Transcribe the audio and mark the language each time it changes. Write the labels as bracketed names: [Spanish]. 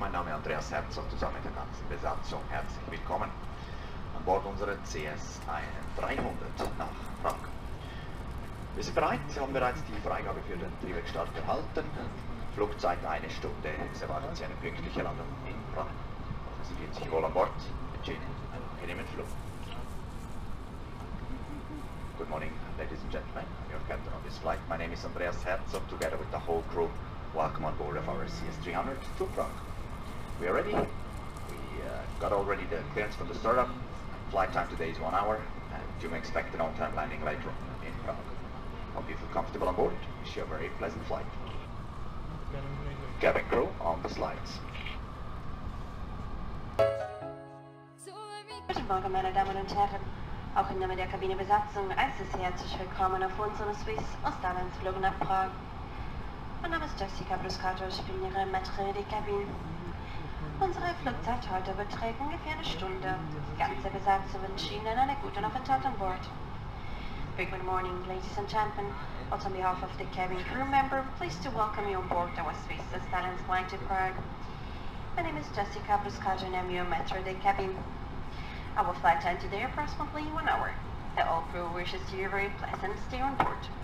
[German] Mein Name ist Andreas Herzog, zusammen mit der ganzen Besatzung. Herzlich willkommen an Bord unserer CS300 nach Prag. Wir sind bereit, Sie haben bereits die Freigabe für den Triebwerkstart erhalten. Flugzeit 1 Stunde, es erwartet Sie eine pünktliche Landung in Prag. Sie fühlen sich wohl an Bord. Ich wünsche Ihnen einen angenehmen Flug. [English] Good morning, ladies and gentlemen. I'm your captain on this flight. My name is Andreas Herzog, together with the whole crew. Welcome on board of our CS300 to Prague. We are ready. We got already the clearance from the startup. Flight time today is 1 hour, and you may expect an on-time landing later on in Prague. Hope you feel comfortable on board. Wish you a very pleasant flight. Cabin crew on the slides. [German] Guten Morgen, meine Damen und Herren. Auch im Namen der Kabinebesatzung heißt es herzlich willkommen auf unserem Swiss-Auslandsflug nach Prag. Mein Name ist Jessica Bruscato, ich bin Ihre Maitre de Cabine. Unsere Flugzeit heute beträgt ungefähr eine Stunde. Die ganze Besatzung wünscht Ihnen einen guten Aufenthalt an Bord. [English] Very good morning, ladies and gentlemen. Also on behalf of the cabin crew member, pleased to welcome you on board our Swiss-Auslands flight to Prague. My name is Jessica Bruscato and I'm your Maitre de Cabine. Our flight time today approximately 1 hour. The all crew wishes you a very pleasant stay on board.